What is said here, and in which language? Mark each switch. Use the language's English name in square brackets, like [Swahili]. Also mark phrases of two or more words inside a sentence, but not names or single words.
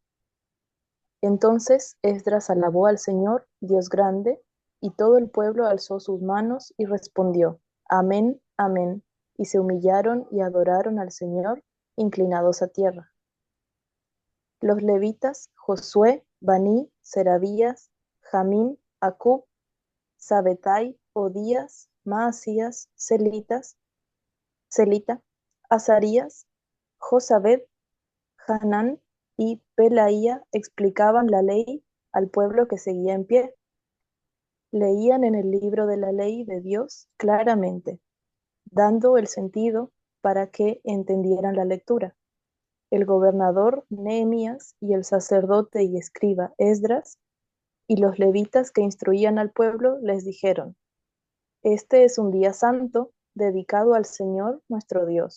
[Spanish] Entonces Esdras alabó al Señor, Dios grande, y todo el pueblo alzó sus manos y respondió, Amén, amén, y se humillaron y adoraron al Señor, inclinados a tierra. Los levitas, Josué, Baní, Serabías, Jamín, Acub, Sabetai, Odías, Maasías, Celita, Azarías, Josabed, Hanán y Pelaía explicaban la ley al pueblo que seguía en pie. Leían en el libro de la ley de Dios claramente, dando el sentido para que entendieran la lectura. El gobernador Nehemías y el sacerdote y escriba Esdras y los levitas que instruían al pueblo les dijeron, Este es un día santo dedicado al Señor nuestro Dios.